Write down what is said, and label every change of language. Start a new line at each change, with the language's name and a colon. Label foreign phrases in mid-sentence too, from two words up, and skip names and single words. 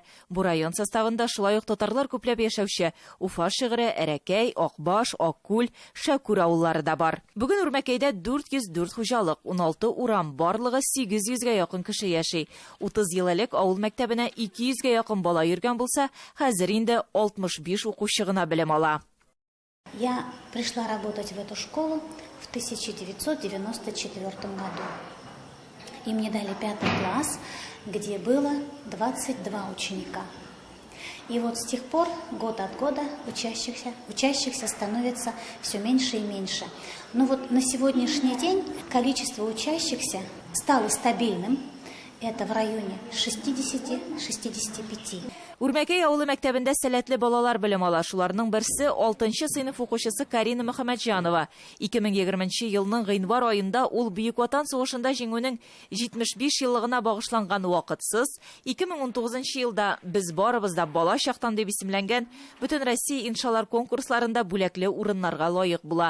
Tatar: Бу район составында шулай ук татарлар күпләп яшәүче Уфа шигыре, Әрәкәй, Акбаш, Аккүл, Шәкүр авыллары да бар. Бүген Үрмәкәйдә 404 хуҗалык, 16 урам, барлыгы 800гә якын кеше яши. 30 ел элек авыл мәктәбенә 200гә якын бала йөргән булса, хәзер инде 65 укучы гына белем ала.
Russian: Я пришла работать в эту школу в 1994 году. И мне дали 5 класс, где было 22 ученика. И вот с тех пор, год от года, учащихся становится все меньше и меньше. Но вот на сегодняшний день количество учащихся стало стабильным. Это в районе 60-65.
Tatar: Үрмәкәй авылы мәктәбендә сәләтле балалар белем ала. Шуларның берсе 6нчы сыйныф укучысы Карина Мөхәммәтҗанова. 2020 елның гыйнвар аенда ул Бөек Ватан сугышында җиңүнең 75 еллыгына багышланган вакытсыз 2019 елда "Без барыбыз да бала чактан" дип исемләнгән Бөтен Россия иншалар конкурсларында бүләкле урыннарга лаек була.